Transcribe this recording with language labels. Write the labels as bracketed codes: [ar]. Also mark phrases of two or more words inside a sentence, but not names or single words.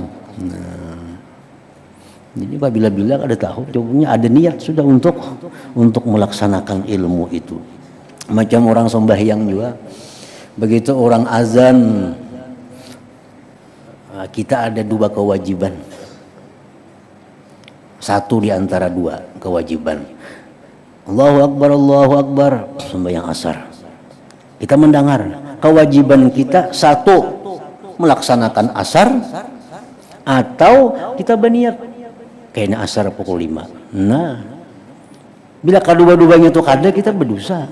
[id] Nah, jadi bila ada tahu, jawabnya ada niat sudah untuk melaksanakan ilmu itu. Macam orang sembahyang juga. Begitu orang azan, kita ada dua kewajiban. Satu di antara dua kewajiban. [ar] Allahu Akbar, [id] sembahyang asar. Kita mendengar, kewajiban kita satu, melaksanakan asar, atau kita berniat kayaknya asar pukul 5. Nah, bila kedua-duanya itu kada, kita berdosa.